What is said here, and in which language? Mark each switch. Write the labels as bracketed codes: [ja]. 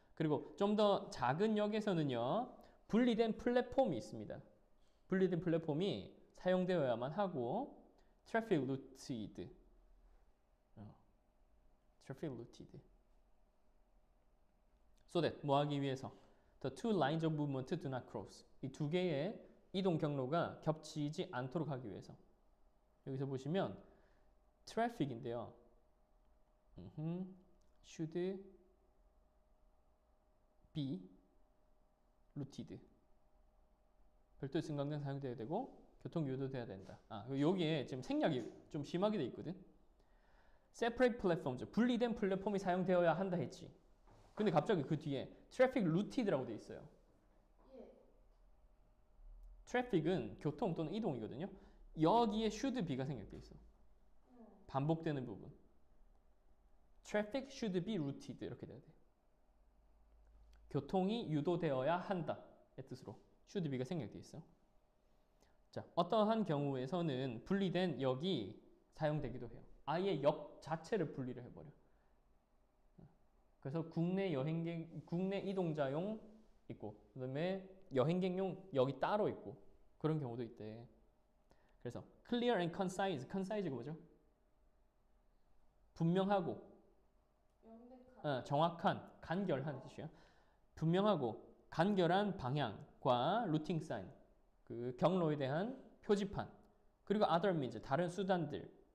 [ko] 그리고 좀 더 작은 역에서는요, 분리된 플랫폼이 있습니다. 분리된 플랫폼이 사용되어야만 하고, [en] traffic routed. traffic routed. So that, [ko] 뭐 하기 위해서? [en] The two lines of movement do not cross. [ko] 이 두 개의 이동 경로가 겹치지 않도록 하기 위해서. 여기서 보시면 traffic인데요. [en] should be routed. [ko] 별도의 승강장 사용되어야 되고 교통 유도돼야 된다. 여기에 지금 생략이 좀 심하게 돼 있거든. separate platforms, 분리된 플랫폼이 사용되어야 한다 했지. 근데 갑자기 그 뒤에 [en] traffic routed [ko] 라고 돼 있어요. traffic은 교통 또는 이동이거든요. 여기에 should be가 생략돼 있어. 반복되는 부분. [en] traffic should be routed [ko] 이렇게 돼야 돼. 교통이 유도되어야 한다의 뜻으로 should be가 생략돼 있어. 자, 어떠한 경우에서는 분리된 역이 사용되기도 해요. 아예 역 자체를 분리를 해버려. 그래서 국내 이동자용 있고, 그다음에 여행객용 역이 따로 있고 그런 경우도 있대. 그래서 [en] clear and concise, [ko] concise가 뭐죠? 분명하고, 정확한, 간결한 뜻이에요. 분명하고 간결한 방향과 루팅 사인, 그 경로에 대한 표지판, 그리고 [en] other means, [ko] 다른 수단들.